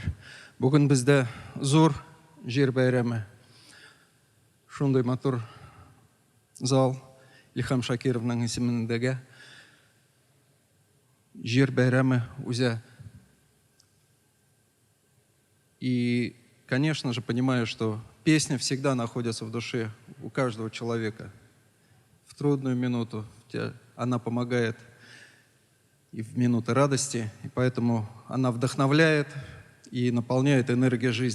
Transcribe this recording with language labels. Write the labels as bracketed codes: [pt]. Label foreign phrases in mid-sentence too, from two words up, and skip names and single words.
[tt] Бүген бездә зур җир бәйрәме. Шундый матур зал Илһам Шакировның исемендәге җир бәйрәме үзе. [ru] И, конечно же, понимаю, что песня всегда находится в душе у каждого человека. В трудную минуту она помогает и в минуты радости, и поэтому она вдохновляет и наполняет энергией жизни.